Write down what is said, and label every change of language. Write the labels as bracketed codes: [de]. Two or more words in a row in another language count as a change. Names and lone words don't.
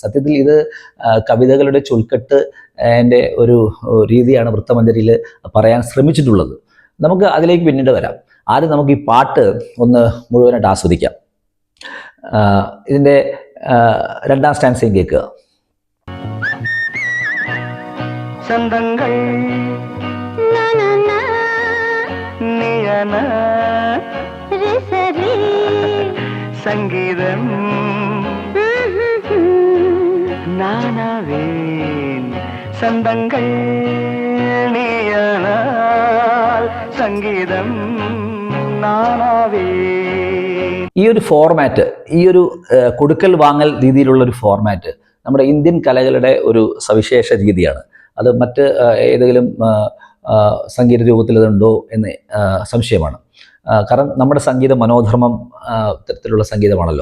[ml] സത്യത്തിൽ ഇത് കവിതകളുടെ ചുൽക്കെട്ട് എൻ്റെ ഒരു രീതിയാണ് വൃത്തമഞ്ജരിയിൽ പറയാൻ ശ്രമിച്ചിട്ടുള്ളത്. നമുക്ക് അതിലേക്ക് പിന്നീട് വരാം. ആദ്യം നമുക്ക് ഈ പാട്ട് ഒന്ന് മുഴുവനായിട്ട് ആസ്വദിക്കാം. ഇതിൻ്റെ രണ്ടാം സ്റ്റാൻസയും കേൾക്കുക. [ta] சந்தங்கள் சங்கீதம் நானாவேன் சந்தங்கள் நீயானால் சங்கீதம் நானாவேன். [ml] ഈ ഒരു ഫോർമാറ്റ്, ഈ ഒരു കൊടുക്കൽ വാങ്ങൽ രീതിയിലുള്ള ഒരു ഫോർമാറ്റ് നമ്മുടെ ഇന്ത്യൻ കലകളുടെ ഒരു സവിശേഷ രീതിയാണ്. അത് മറ്റ് ഏതെങ്കിലും സംഗീത രൂപത്തിൽ അതുണ്ടോ എന്ന് സംശയമാണ്. കാരണം നമ്മുടെ സംഗീത മനോധർമ്മം തരത്തിലുള്ള സംഗീതമാണല്ലോ.